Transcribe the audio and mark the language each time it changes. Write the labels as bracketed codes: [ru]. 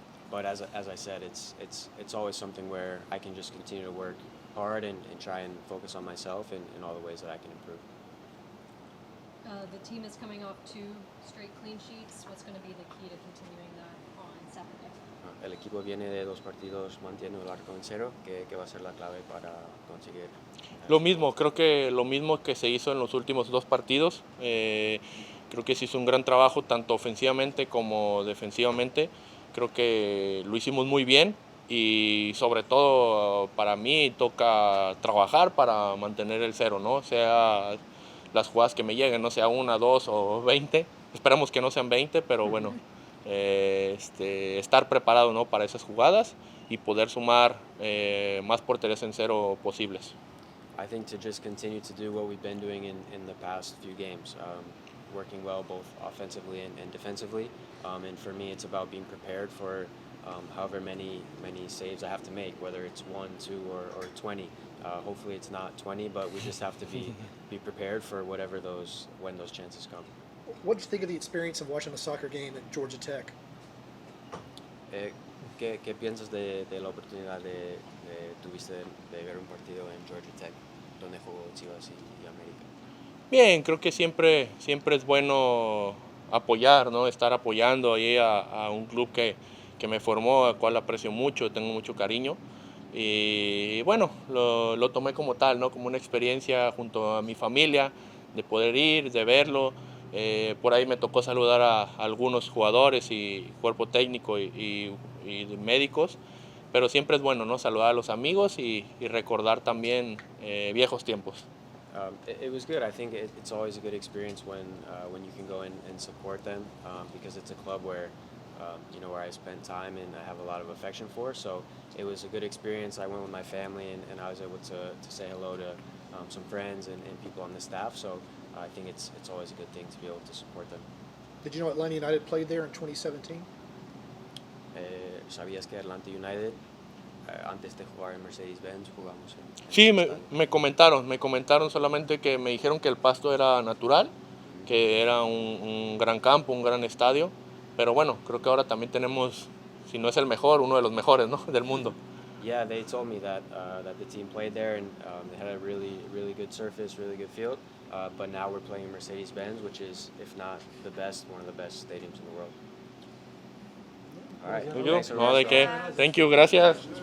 [en] But as I said, it's always something where I can just continue to work hard and try and focus on myself in all the ways that I can improve. The team is coming off 2 straight clean sheets. What's going to be the key to continuing that on Saturday? [es] El equipo viene de 2 partidos mantiene el arco en cero, que va a ser la clave para conseguir. Lo mismo, creo que lo mismo que se hizo en los últimos 2 partidos. Creo que se hizo un gran trabajo tanto ofensivamente como defensivamente. Creo que lo hicimos muy bien y sobre todo para mí toca trabajar para mantener el cero, ¿no? Sea las jugadas que me lleguen, no sea 1, 2 o 20. Esperamos que no sean 20, pero bueno, estar preparado, ¿no? Para esas jugadas y poder sumar más porterías en cero posibles. [en] I think to just continue to do what we've been doing in the past few games, working well both offensively and defensively. And for me, it's about being prepared for however many saves I have to make, whether it's 1, 2, or 20. Hopefully it's not 20, but we just have to be prepared for when those chances come. What did you think of the experience of watching a soccer game at Georgia Tech? [es] ¿Qué piensas de la oportunidad tuviste de ver un partido en Georgia Tech, donde jugó Chivas y América? Bien, creo que siempre es bueno apoyar, ¿no? Estar apoyando ahí a un club que me formó, al cual aprecio mucho, tengo mucho cariño. Y bueno, lo tomé como tal, ¿no? Como una experiencia junto a mi familia, de poder ir, de verlo. Por ahí me tocó saludar a algunos jugadores y cuerpo técnico y médicos, pero siempre es bueno, ¿no? Saludar a los amigos y recordar también viejos tiempos. [en] It was good. I think it's always a good experience when you can go and support them because it's a club where where I spent time and I have a lot of affection for. So it was a good experience. I went with my family and I was able to say hello to some friends and people on the staff. So I think it's always a good thing to be able to support them. Did you know Atlanta United played there in 2017? [es] ¿Sabías que Atlanta United antes de jugar en Mercedes-Benz jugamos en Sí, ese estadio? me comentaron solamente que me dijeron que el pasto era natural, que era un gran campo, un gran estadio, pero bueno, creo que ahora también tenemos, si no es el mejor, uno de los mejores, ¿no? Del mundo. [en] Yeah, they told me that the team played there and they had a really good surface, really good field. But now we're playing Mercedes-Benz, which is, if not the best, one of the best stadiums in the world. All right. Thanks, [es] No, de [en] everyone. [es] qué. Thank you, gracias.